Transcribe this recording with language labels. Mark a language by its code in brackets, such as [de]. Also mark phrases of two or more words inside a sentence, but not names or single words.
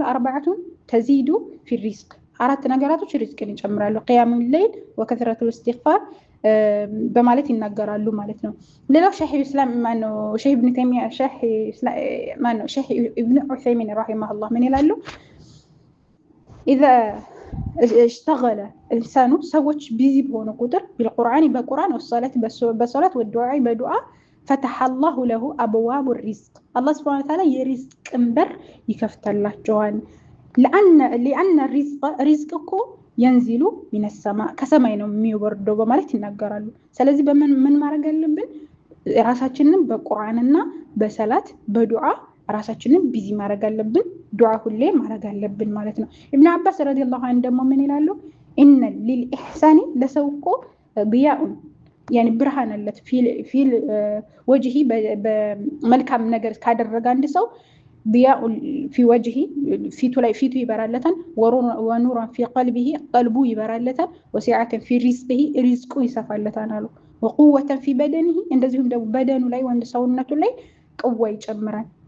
[ar] أربعة تزيد في رزق፣ [am] አራት ነገራቶች ሪዝቅን ይጨምራሉ። [ar] قيام الليل وكثرة استغفار [am] በማለት ይናገራሉ ማለት ነው። ሌላው ሸህ ኢብኑ ተይሚያ ሸህ ኢብኑ ዑሰይሚን ረሂመሁላህ ምን ይላሉ? [ar] إذا اشتغل الانسان [am] ሰዎች ቢዚ በሆኑ ቁጥር بالقرآن በቁርአን በሶላት ወዱዓ በዱዓ [ar] فتح الله له ابواب الرزق الله سبحانه وتعالى [am] የሪዝቅን በር ይከፍታላቸዋል። [ar] لأن الرزق [am] እኮ [ar] ينزل من السماء [am] ከሰማይ ነው የሚወርደው በማለት ይናገራሉ። ስለዚህ ምን ማድረግ አለብን? ራሳችንን በቁርአንና በሰላት በዱዓ ራሳችንን ቢዚ ማድረግ አለብን። ዱዓ ሁሌ ማድረግ አለብን ማለት ነው። ኢብኑ አባስ ረዲየላሁ ዐንሁ ደግሞ ምን ይላሉ? [ar] إن للإحسان لضوءا ضياء [am] ያኒ ብርሃን አለት [ar] في الوجه [am] በመልካም ነገር ካደረገ አንድ ሰው [ar] ضياء في وجه [am] ፊቱ ይበራለታል። [ar] ونورا في قلبه [am] ቀልቡ ይበራለታል። [ar] وسعة في رزقه [am] ሪዝቁ ይሰፋለታል አሉ። [ar] وقوة في بدنه [am] እንደዚሁም ደግሞ በደኑ ላይ ወንድ ሰውነቱ ላይ ቅዋ ይጨምራል።